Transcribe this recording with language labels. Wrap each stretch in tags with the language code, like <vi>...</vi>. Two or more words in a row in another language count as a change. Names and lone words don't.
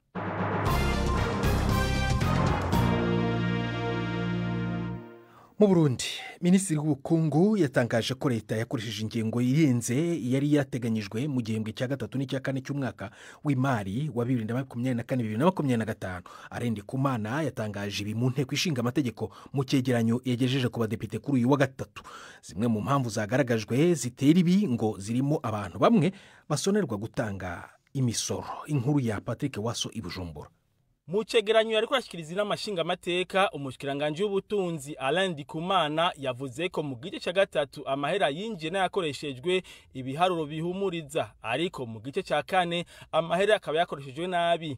<rw>Mu Burundi, Minisitiri w'Ubukungu yatangaje ko leta yakoresheje ingengo irenze yari yateganyijwe mu gihembwe cya gatatu n'icya kane cy'umwaka w'imari wa 2024-2025. Arendi Kumana yatangaje ibi mu nteko ishinga amategeko mu cyegeranyo yagejeje ku badepite kuri uyu wa gatatu. Zimwe mu mpamvu zagaragajwe zitera ibi ngo zirimo abantu bamwe basonerwa gutanga imisoro. Inkuru ya Patrick Waso i Bujumbura.</rw> <rn>Mu cegeranyo yariko arashikiriza n'amashinga amateka, umushikiranganje w'ubutunzi Arendi Kumana yavuze ko mu gice cya gatatu amahera yinjiye n'ayakoreshejwe ibiharuro bihumuriza, ariko mu gice cya kane amahera akaba yakoreshejwe nabi.</rn>